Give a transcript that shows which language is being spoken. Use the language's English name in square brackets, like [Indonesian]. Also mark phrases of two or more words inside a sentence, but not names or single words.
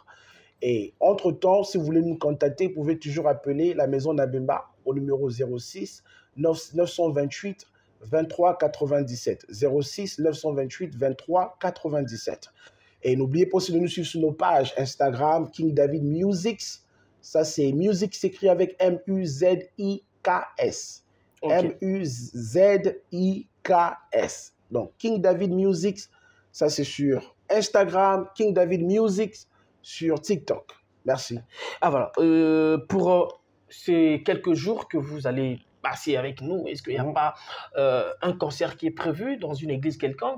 [French] Et entre-temps, si vous voulez nous contacter, vous pouvez toujours appeler la maison Nabemba au numéro 06 928 23 97. 06 928 23 97. Et n'oubliez pas aussi de nous suivre sur nos pages Instagram, King David Musics. Ça, c'est Music s'écrit avec M-U-Z-I-K-S. Okay. M-U-Z-I-K-S. Donc, King David Musics, ça c'est sur Instagram, King David Musics sur TikTok. Merci. Ah voilà, pour ces quelques jours que vous allez passer avec nous? Est-ce qu'il n'y a pas un concert qui est prévu dans une église quelconque?